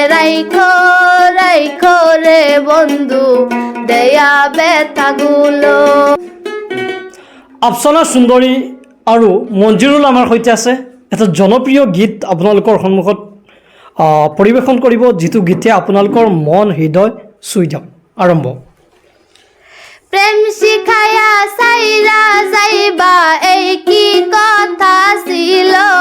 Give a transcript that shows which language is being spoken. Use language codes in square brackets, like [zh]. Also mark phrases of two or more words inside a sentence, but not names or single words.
[bn] রাইখো রে বন্ধু দেয়া ব্যথাগুলো। [as] আফচানা সুন্দৰী আৰু মঞ্জিৰুল আমাৰ সৈতে আছে। এটা জনপ্ৰিয় গীত আপোনালোকৰ সন্মুখত পৰিৱেশন কৰিব, যিটো গীতে আপোনালোকৰ মন হৃদয় চুই যাওক। আৰম্ভ। [bn] প্রেম শিখায়া সাইরা যাইবা এই কি কথা ছিল,